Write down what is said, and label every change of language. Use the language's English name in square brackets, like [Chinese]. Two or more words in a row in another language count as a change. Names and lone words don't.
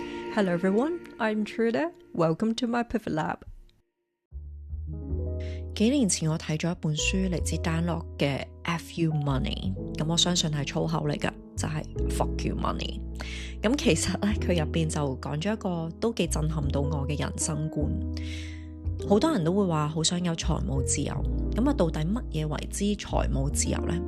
[English] Hello everyone, I'm Truda. Welcome to my Pivot Lab. [Cantonese] 幾年前我睇咗一本書嚟自 Dan Lok 嘅 F You Money，咁我相信係粗口嚟㗎，就係 Fuck You Money。咁其實咧佢入邊就講咗一個都幾震撼到我嘅人生觀。好多人都會話好想有財務自由，咁啊到底乜嘢為之財務自由呢？